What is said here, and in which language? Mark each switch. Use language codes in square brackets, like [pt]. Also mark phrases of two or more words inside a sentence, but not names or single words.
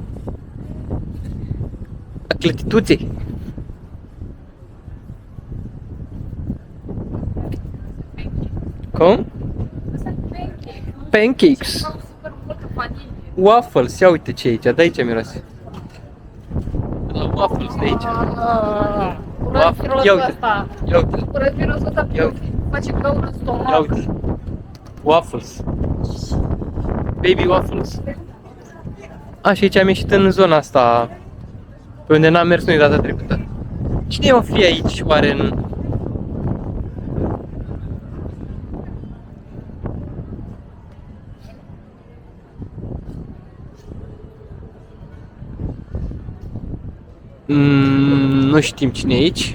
[ro] A clătituțe. Cum? [en] Pancakes. [ro] Super multă vanilie. Waffles, ia uite ce e aici, de aici miroase. La waffles de aici. Waffles, ia uite. Ia uite. Urăt mirosul ăsta, Ia uite. face găură în stomac. Ia uite. [en] Waffles. Baby waffles. [ro] A, și aici am ieșit în zona asta pe unde n-am mers noi data trecută. Cine o fi aici oare în... Nu știm cine e aici.